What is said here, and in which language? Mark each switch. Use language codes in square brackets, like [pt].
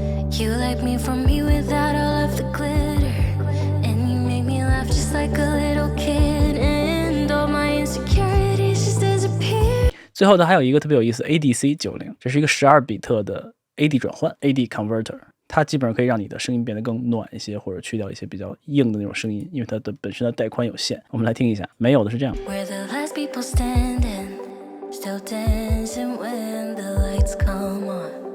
[en] You like me from me without all of the glitter, and you make me laugh just like a little kid, and all my insecurities just disappear. [zh] 最后呢，还有一个特别有意思 ，ADC 90，这是一个12比特的 AD 转换 ，AD converter， 它基本上可以让你的声音变得更暖一些，或者去掉一些比较硬的那种声音，因为它的本身的带宽有限。我们来听一下，没有的是这样。 [en] We're the last people standing, still dancing when the lights come on.